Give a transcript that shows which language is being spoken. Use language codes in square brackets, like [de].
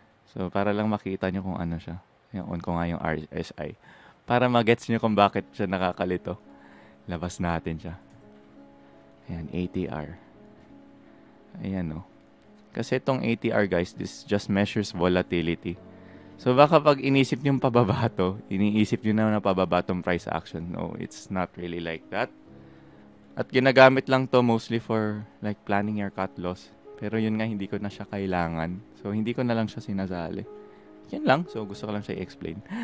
[tl] So, para lang makita nyo kung ano siya. On ko nga yung RSI. Para magets nyo kung bakit siya nakakalito. Labas natin siya. Ayan, ATR. Ayan, Kasi itong [en] ATR, guys, this just measures volatility. [tl] So, baka pag inisip nyo pababa to, iniisip nyo na pababa tong price action. [en] No, it's not really like that. [tl] At ginagamit lang to [en] mostly for like planning your cut loss. [tl] Pero yun nga, hindi ko na siya kailangan. So, hindi ko na lang siya sinasali. Yan lang. So, gusto ko lang siya i-explain.